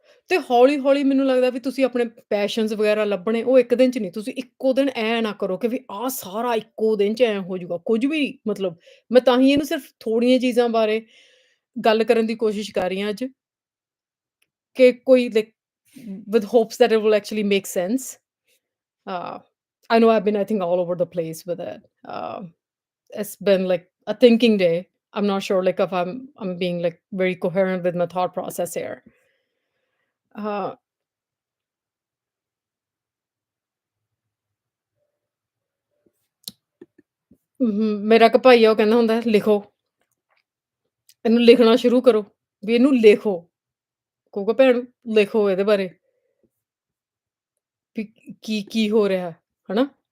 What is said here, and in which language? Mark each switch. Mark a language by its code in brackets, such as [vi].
[pa] ਤੇ ਹੌਲੀ-ਹੌਲੀ ਮੈਨੂੰ ਲੱਗਦਾ ਵੀ ਤੁਸੀਂ ਆਪਣੇ ਪੈਸ਼ਨਸ ਵਗੈਰਾ ਲੱਭਣੇ, ਉਹ ਇੱਕ ਦਿਨ 'ਚ ਨਹੀਂ, ਤੁਸੀਂ ਇੱਕੋ ਦਿਨ ਐਂ ਨਾ ਕਰੋ ਕਿ ਵੀ ਆਹ ਸਾਰਾ ਇੱਕੋ ਦਿਨ 'ਚ ਐਂ ਹੋ ਜਾਊਗਾ, ਕੁਝ ਵੀ ਮਤਲਬ ਮੈਂ ਤਾਂ ਹੀ ਇਹਨੂੰ ਸਿਰਫ ਥੋੜ੍ਹੀਆਂ ਚੀਜ਼ਾਂ ਬਾਰੇ ਗੱਲ ਕਰਨ ਦੀ ਕੋਸ਼ਿਸ਼ ਕਰ ਰਹੀ ਹਾਂ ਅੱਜ, ਕਿ ਕੋਈ like [en] with hopes that it will actually make sense. Uh, I know I've been, I think, all over the place with it. It's been like a thinking day. I'm not sure like if I'm being like very coherent with my thought process here. [pa] Uh, ਮੇਰਾ ਇੱਕ ਭਾਈ ਆ ਉਹ ਕਹਿੰਦਾ ਹੁੰਦਾ ਲਿਖੋ, ਇਹਨੂੰ ਲਿਖਣਾ ਸ਼ੁਰੂ ਕਰੋ, ਵੀ ਇਹਨੂੰ ਲਿਖੋ। ਕਹੂਗਾ ਭੈਣ ਲਿਖੋ ਇਹਦੇ ਬਾਰੇ, ਵੀ ਕੀ ਹੋ ਰਿਹਾ, ਹਨਾ?